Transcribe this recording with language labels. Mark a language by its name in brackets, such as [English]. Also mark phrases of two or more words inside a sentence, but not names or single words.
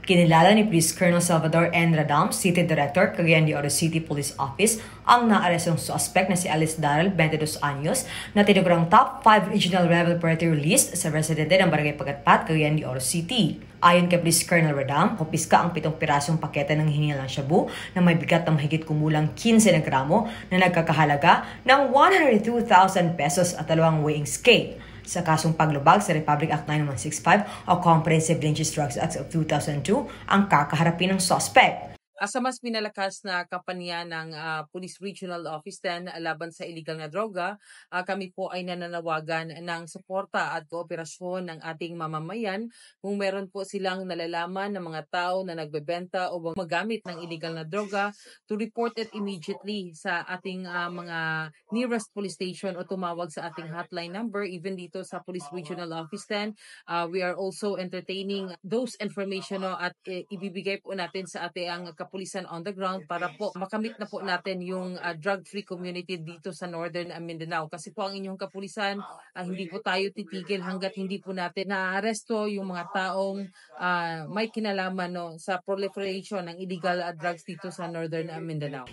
[Filipino] Kinilala ni Police Colonel Salvador N. Radam, [English] City Director, [Filipino] Cagayan de Oro City Police Office, ang naarestong suspect na si Alice Darrell, 22 anyos, na tinugurang [English] top 5 regional rebel party list [Filipino] sa residente ng Barangay Pagatpat, Cagayan de Oro City. Ayon kay Police Colonel Radam, kupiska ang 7 pirasong pakete ng hinihil ng shabu na may bigat na mahigit kumulang 15 na gramo na nagkakahalaga ng 102,000 pesos at 2 [English] weighing scale. [Filipino] Sa kasong paglubag sa Republic Act 9165 o Comprehensive Dangerous Drugs Act of 2002 ang kakaharapin ng suspect. Sa mas pinalakas na kampanya ng Police Regional Office 10 laban sa illegal na droga, kami po ay nananawagan ng suporta at kooperasyon ng ating mamamayan kung meron po silang nalalaman ng mga tao na nagbebenta o magamit ng illegal na droga [English] to report it immediately [Filipino] sa ating mga [English] nearest police station [Filipino] o tumawag sa ating [English] hotline number. [Filipino] Even dito sa Police Regional Office 10, [English] we are also entertaining those information [Filipino] at ibibigay po natin sa ating kapulisan [English] on the ground [Filipino] para po makamit na po natin yung [English] drug-free community [Filipino] dito sa Northern Mindanao. Kasi po ang inyong kapulisan, hindi po tayo titigil hanggat hindi po natin naaresto yung mga taong may kinalaman sa proliferation ng [English] illegal drugs [Filipino] dito sa Northern Mindanao.